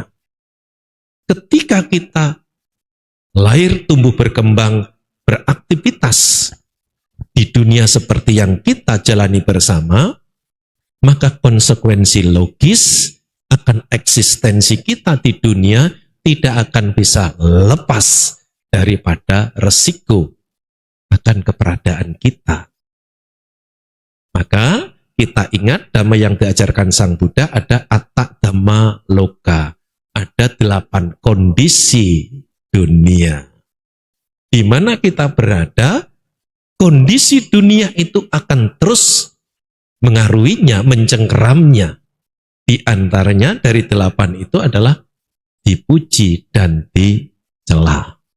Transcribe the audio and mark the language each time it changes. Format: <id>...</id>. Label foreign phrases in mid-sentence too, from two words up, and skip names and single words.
<id>Ketika kita lahir, tumbuh, berkembang, beraktivitas di dunia seperti yang kita jalani bersama, maka konsekuensi logis akan eksistensi kita di dunia tidak akan bisa lepas daripada resiko akan keberadaan kita. Maka kita ingat dhamma yang diajarkan Sang Buddha ada</id> <pi>atta dhamma loka.</pi> <id>Ada 8 kondisi dunia. Di mana kita berada, kondisi dunia itu akan terus mengaruhinya, mencengkeramnya. Di antaranya dari 8 itu adalah dipuji dan dicela.</id>